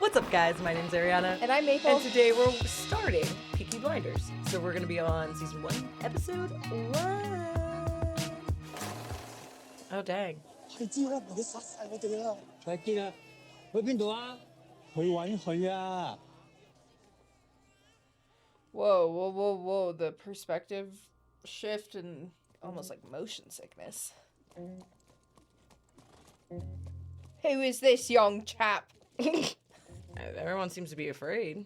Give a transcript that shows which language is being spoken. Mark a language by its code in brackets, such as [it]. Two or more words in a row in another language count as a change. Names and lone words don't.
[en] What's up, guys? My name's Arianna. And I'm Maple. And today we're starting Peaky Blinders. So we're going to be on season 1, episode 1. Oh, dang. [yue] 係知啦，唔好殺晒我哋啦！再見啦，去邊度啊？去揾佢啊！ [en] Whoa. The perspective shift and almost like motion sickness. Who is this young chap? Everyone seems to be afraid.